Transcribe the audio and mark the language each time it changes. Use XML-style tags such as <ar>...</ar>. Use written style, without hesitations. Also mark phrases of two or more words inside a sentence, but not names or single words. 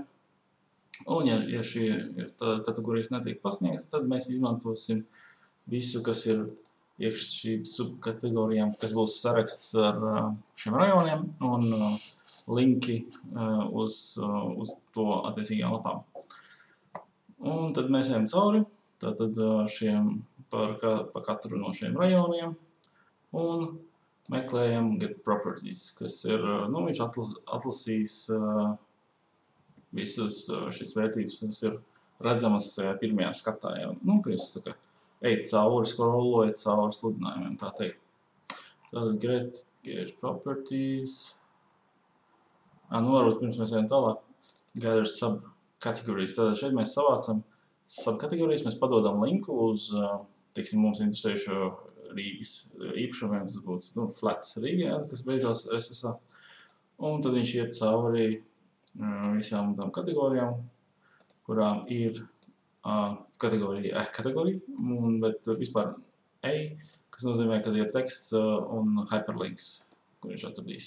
<lv>Un, ja šie kategorijas netiek pasniegtas, tad mēs izmantosim visu, kas ir iekš šīm subkategorijām, kas būs saraksts ar šiem rajoniem un linki uz to attiecīgajām lapām. Un tad mēs ejam cauri par katru no šiem rajoniem un meklējam</lv> <en>get properties,</en> <lv>kas ir, viņš atlasīs visas šīs vērtības, kas ir redzamas pirmajā skatā. Jūs ejat cauri, scrollojat cauri sludinājumiem, tā teikt.</lv> <en>Tātad get properties.</en> <lv>Varbūt pirms mēs ejam tālāk,</lv> <en>gather subcategories.</en> <lv>Tātad šeit mēs savācam subkategorijas, mēs padodam linku uz, mums interesējušo Rīgas īpašumiem, tas būtu flats Rīgā, kas beidzās SSA. Un tad viņš iet cauri visām tām kategorijām, kurām ir kategorija bet vispār kas nozīmē, ka ir teksts un hyperlinks, kur viņš atradīs.</lv>